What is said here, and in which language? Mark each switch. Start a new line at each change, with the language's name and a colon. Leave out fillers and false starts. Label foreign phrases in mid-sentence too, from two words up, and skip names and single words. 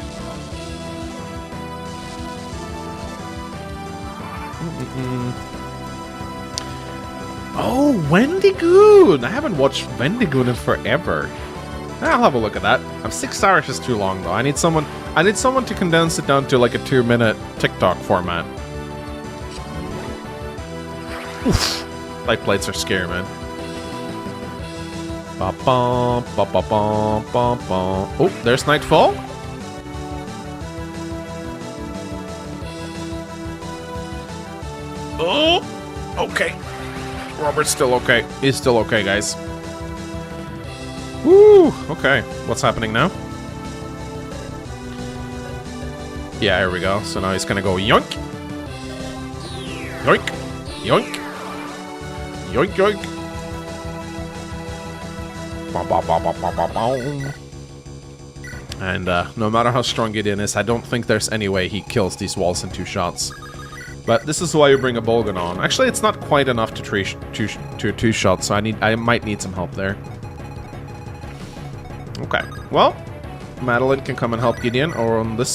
English: Oh, Wendigoon! I haven't watched Wendigoon in forever. I'll have a look at that. 6 hours is too long, though. I need someone to condense it down to like a 2-minute TikTok format. Oof. Light plates are scary, man. Ba-bum, ba-ba-bum, bum-bum. Oh, there's Nightfall. Oh, okay. Robert's still okay. He's still okay, guys. Woo! Okay, what's happening now? Yeah, here we go. So now he's gonna go yoink! Yoink! Yoink! Yoink, yoink! Ba, ba, ba, ba, ba, ba, ba. And no matter how strong Gideon is, I don't think there's any way he kills these walls in 2 shots. But this is why you bring a Bolgan on. Actually, it's not quite enough to 2 shots, so I might need some help there. Okay, well, Madeline can come and help Gideon, or on this.